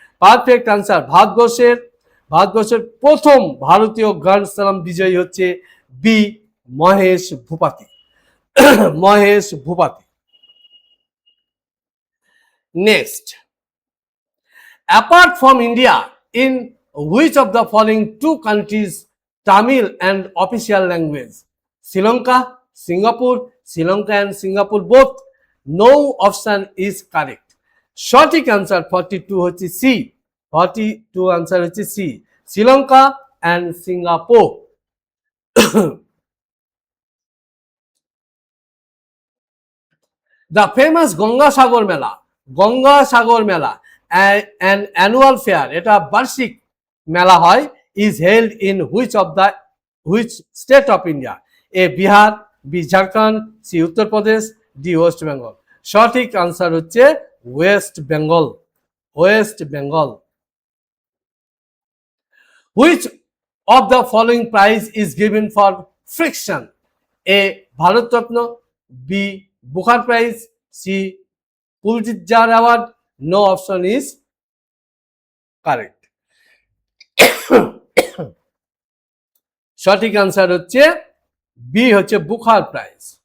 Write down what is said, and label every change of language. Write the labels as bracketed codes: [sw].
[bn] Perfect answer ভারতবর্ষের প্রথম ভারতীয় গ্র্যান্ড স্ল্যাম বিজয়ী হচ্ছে B Mahesh ভূপাতি। Mahesh ভূপাতি। [en] Next, apart from India, in which of the following two countries Tamil and official language? Sri Lanka, Singapore, Sri Lanka and Singapore both. No option is correct. [bn] সঠিক answer 42 হচ্ছে C. [en] 42 answer হচ্ছে C, Sri Lanka and Singapore. The famous Gangasagar মেলা an annual fair, [bn] এটা বার্ষিক মেলা হয়, [en] is held in which state of India? A. Bihar, B Jharkhand, C Uttar Pradesh, D West Bengal. [bn] সঠিক answer হচ্ছে West Bengal. West Bengal. [en] Which of the following prize is given for friction? A. Bharat Ratna, B Booker prize, C Pulitzer award, no option is correct. [bn] সঠিক answer হচ্ছে B হচ্ছে বুখার prize.